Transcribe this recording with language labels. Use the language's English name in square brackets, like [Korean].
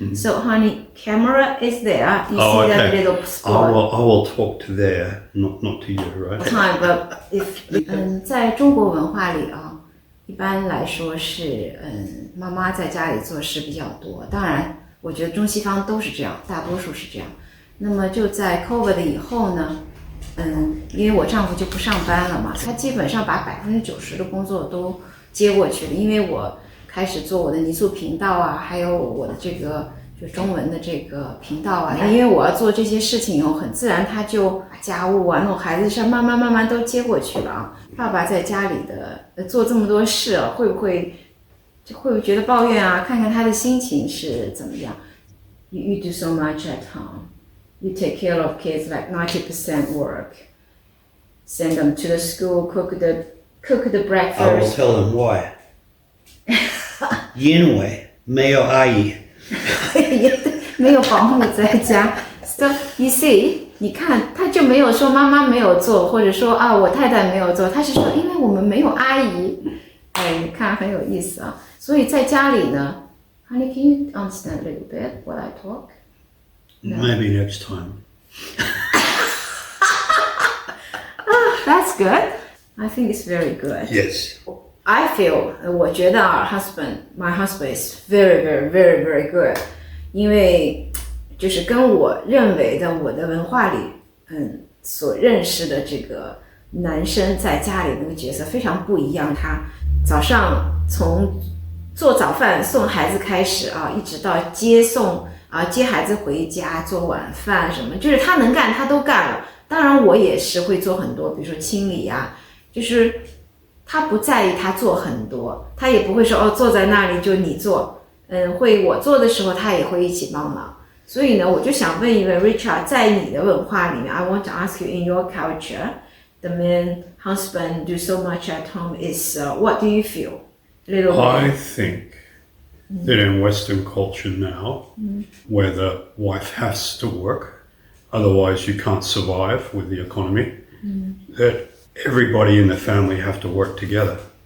[English] So, honey, camera is there. You see that little spot. I will talk to there, not to you, right? Time, but if [Chinese] 在中国文化里啊，一般来说是妈妈在家里做事比较多。当然，我觉得中西方都是这样，大多数是这样。那么就在 COVID 以后呢，因为我丈夫就不上班了嘛，他基本上把90%的工作都接过去了，因为我开始做我的泥塑频道啊，还有我的这个就中文的这个频道啊，因为我要做这些事情以后，很自然他就把家务啊、弄孩子事慢慢都接过去了啊。爸爸在家里的做这么多事啊，会不会觉得抱怨啊？看看他的心情是怎么样。 [English] You do so much at home. You take care of kids like 90% work. Send them to the school, cook the breakfast. I will tell them why. [Chinese] 因为没有阿姨。没有保姆在家。 [English] So you see, [Chinese] 你看他就没有说妈妈没有做，或者说啊我太太没有做，他是说因为我们没有阿姨。你看很有意思啊。所以在家里呢 [English] ，Honey, can you understand a little bit what I talk? No. Maybe next time. That's good. I think it's very good. Yes. I feel, [Chinese] 我觉得 [English] my husband is very, very, very, very good. [Chinese] 因为就是跟我认为的我的文化里，所认识的这个男生在家里那个角色非常不一样。他早上从做早饭送孩子开始啊，一直到接孩子回家做晚饭什么，就是他能干他都干了。当然我也是会做很多，比如说清理啊，就是他不在意他做很多，他也不会说坐在那里就你做，会我做的时候他也会一起帮忙。所以呢，我就想问一问 [English] Richard， [Chinese] 在你的文化里面 [English] I want to ask you in your culture, the man husband do so much at home is what do you feel? I think that in Western culture now, where the wife has to work, otherwise you can't survive with the economy, that everybody in the family have to work together.